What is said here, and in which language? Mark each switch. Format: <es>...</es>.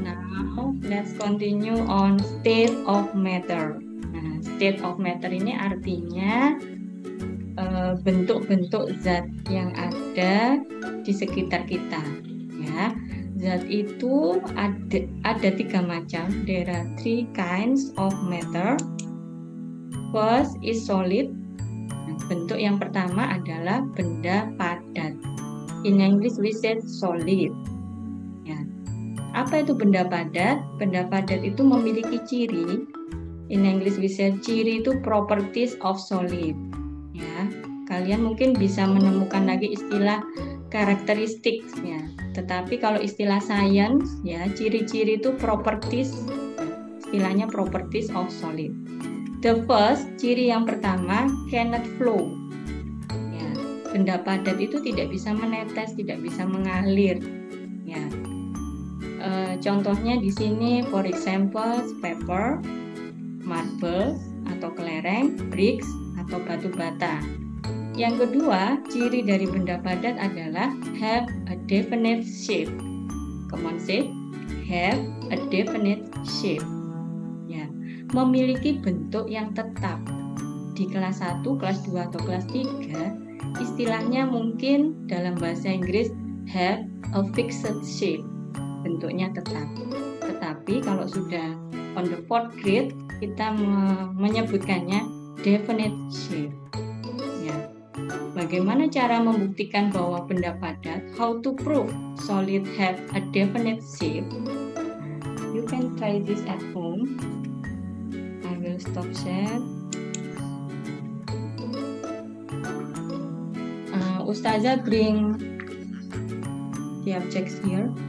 <en>Now let's continue on state of matter.</en> <id>Nah, state of matter ini artinya bentuk-bentuk zat yang ada di sekitar kita. Ya, zat itu ada 3 macam.</id> <en>There are 3 kinds of matter. First is solid.</en> <id>Bentuk yang pertama adalah benda padat.</id> <en>In English we say solid.</en> <id>Ya. Apa itu benda padat? Benda padat itu memiliki ciri.</id> <en>In English we say</en> <id>ciri itu</id> <en>properties of solid. Ya.</en> <id>Kalian mungkin bisa menemukan lagi istilah karakteristik, ya. Tetapi kalau istilah science, ya, ciri-ciri itu properties.</id> <en>Istilahnya properties of solid. The first,</en> <id>ciri yang pertama,</id> <en>cannot flow.</en> <id>Ya, benda padat itu tidak bisa menetes, tidak bisa mengalir. Ya, contohnya di sini,</id> <en>for example,</en> <id>paper, marble atau kelereng, bricks atau batu bata. Yang kedua, ciri dari benda padat adalah</id> <en>have a definite shape. Come on, say, have a definite shape.</en> <id>Memiliki bentuk yang tetap. Di kelas 1, kelas 2, atau kelas 3, istilahnya mungkin dalam bahasa Inggris</id> <en>have a fixed shape,</en> <id>bentuknya tetap. Tetapi kalau sudah</id> <en>on the 4th grade,</en> <id>kita menyebutkannya definite shape. Ya. Bagaimana cara membuktikan bahwa benda padat?</id> <en>How to prove solid have a definite shape? You can try this at home. I will stop share. Ustazah bring the objects here.</en>